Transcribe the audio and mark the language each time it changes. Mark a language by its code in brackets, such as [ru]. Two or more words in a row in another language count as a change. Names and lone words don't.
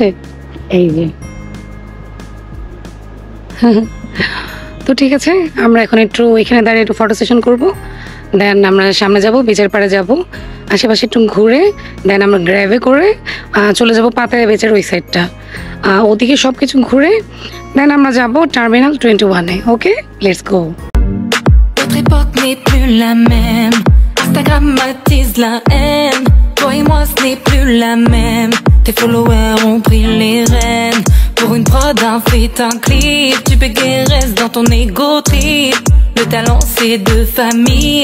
[bn] এই যে তো ঠিক আছে, আমরা এখন একটু এখানে দাঁড়িয়ে একটু [en] photo session [bn] করবো, দেন আমরা সামনে যাব, বিচের পাড়ে যাব, আশেপাশে একটু ঘুরে দেন আমরা গ্র্যাবে করে চলে যাব পাতায়া বিচের ওই সাইডটা, ওদিকে সব কিছু ঘুরে দেন আমরা যাব টার্মিনাল 21-এ। [en] okay, let's go. [fr] Notre époque n'est plus la même. Instagram attise la haine. Toi et moi, ce n'est plus la même. Tes followers ont pris les rênes. Pour une prod, un feat, un clip. Tu reste dans ton égo trip. Le talent, c'est de famille.